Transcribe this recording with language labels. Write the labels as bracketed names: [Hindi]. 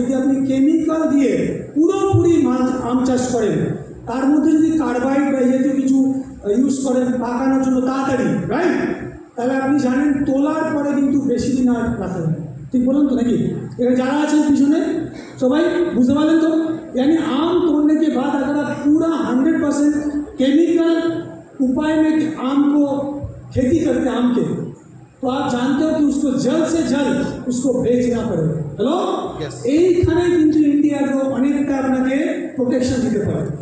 [Bangla] যদি আপনি কেমিক্যাল দিয়ে পুরোপুরি আম চাষ করেন, তার মধ্যে যদি কার্বাইড বা ইয়েতে কিছু ইউজ করেন পাকানোর জন্য তাড়াতাড়ি, রাইট, তাহলে আপনি জানেন তোলার পরে কিন্তু বেশি দিন আর রাখা যাবে। ঠিক বলুন তো নাকি? এখানে যারা আছেন পিছনে সবাই বুঝতে পারলেন তো? [Hindi] यानी आम तोड़ने के बाद अगर आप पूरा 100% केमिकल उपाय में आम को खेती करते हैं आम के, तो आप जानते हो कि उसको जल्द से जल्द उसको बेचना पड़ेगा। [Bangla] हेलो, এইখানে কিন্তু ইন্ডিয়ার অনেকটা আপনাকে প্রোটেকশন দিতে পারে।